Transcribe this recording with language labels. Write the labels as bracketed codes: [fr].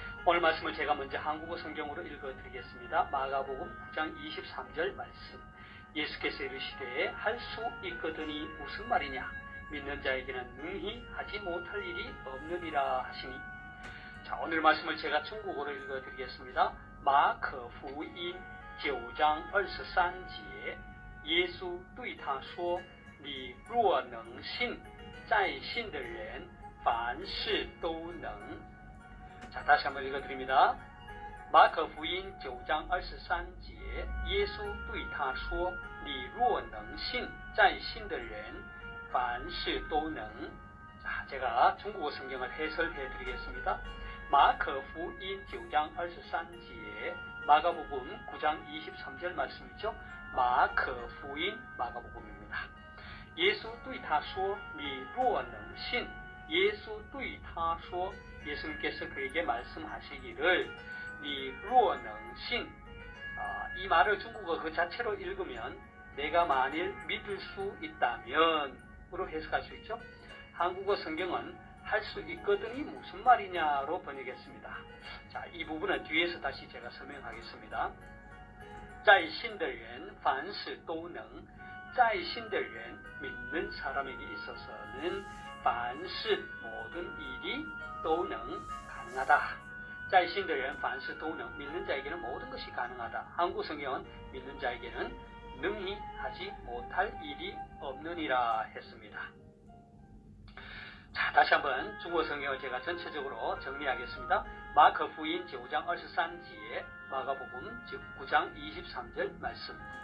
[ko] 오늘 말씀을 제가 먼저 한국어 성경으로 읽어드리겠습니다. 마가복음 9장 23절 말씀. 예수께서 이르시되 할 수 있거든이 무슨 말이냐? 믿는 자에게는 능히 하지 못할 일이 없느니라 하시니. 자, 오늘 말씀을 제가 중국어로 읽어드리겠습니다. [zh] 마커福音9章23节耶稣对他说你若能信在信的人凡事都能。 [ko] 자, 다시 한번 읽어드립니다. [zh] 마커福音9章23节耶稣对他说你若能信在信的人凡事都能。 [ko] 자, 제가 중국어 성경을 해설해 드리겠습니다. 마커福音 [zh] 9章23节 [ko] 마가복음 9장 23절 말씀이죠. 마커福音 마가복음입니다. 예수 [zh] 对他说你若能信 [ko] 예수 [zh] 对他说 [ko] 예수님께서 그에게 말씀하시기를 니 [zh] 若能信 [ko] 이 말을 중국어 그 자체로 읽으면 내가 만일 믿을 수 있다면 으로 해석할 수 있죠. 한국어 성경은 할 수 있거든이 무슨 말이냐로 번역했습니다. 자, 이 부분은 뒤에서 다시 제가 설명하겠습니다. [zh] 在信的人凡事都能在信的人 [ko] 믿는 사람에게 있어서는 [zh] 凡事 [ko] 모든 일이 [zh] 都能 [ko] 가능하다. [zh] 在信的人凡事都能 [ko] 믿는 자에게는 모든 것이 가능하다. 한국 성경은 믿는 자에게는 능히 하지 못할 일이 없느니라 했습니다. 자, 다시 한번 중국어 성경을 제가 전체적으로 정리하겠습니다. 마커福音 9장 23节 마가복음 9장 23절 말씀.